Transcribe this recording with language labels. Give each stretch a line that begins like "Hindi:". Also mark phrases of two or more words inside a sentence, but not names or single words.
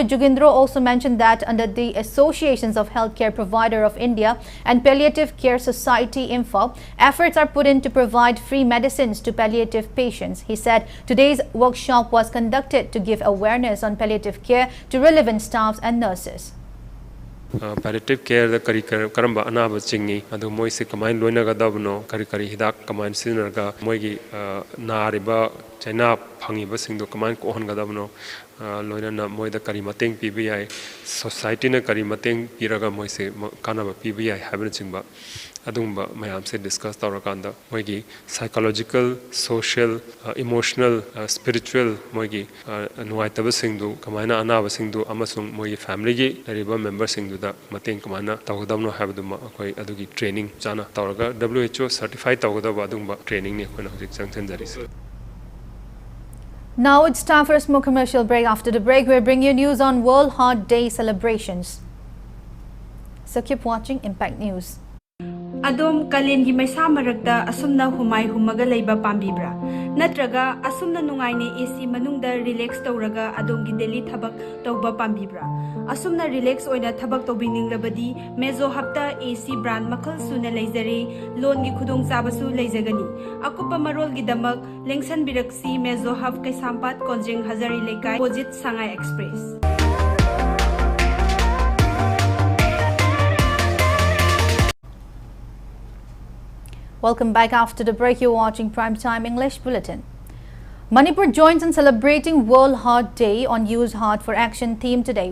English: Jugindro also mentioned that under the Associations of Healthcare Provider of India and Palliative Care Society Imphal, efforts are put in to provide free medicines to palliative patients. He said today's workshop was conducted to give awareness on palliative care to relevant staffs and nurses. Palliative care
Manipuri: the karamba anaba chingi adu moise kamain loina ga dabno kari hidak kamain sinarga moigi naariba chaina phangi ba sing do kaman ko hon gadam no loina na moi da kari mateng pbi society na kari mateng piraga moi se kana ba pbi habin chingba adumba mayam se discuss tawrakanda moigi
English: psychological social emotional spiritual
Manipuri: moigi nuai taba singdu kamaina anaba singdu amasung moigi family gi lariba member singdu da mateng kamana tawgadamno habduma akoi adugi training chana tawraga
English: WHO certified
Manipuri: tawgadaba adumba training ni kona hojik changchanjari.
English: Now it's time for a small commercial break. After the break, we'll bring you news on World Heart Day celebrations. So keep watching Impact News.
Manipuri: Adom kalengi maisa maragda asumna humai humaga leiba pambibra natraga asumna nungai ne AC manungda relax tawraga adomgi daily thabak tawba pambibra asumna relax oina thabak tawbingning labadi mezo hapta
English: AC brand
Manipuri: makal suna leizare loan gi khudong chabasu leizagani akupa marol gi damak lengsan biraksi mezo hap kai sampat konjing hazari lekai opposite Sangai Express.
English: Welcome back. After the break, you're watching Primetime English Bulletin. Manipur joins in celebrating World Heart Day on Use Heart for Action theme today.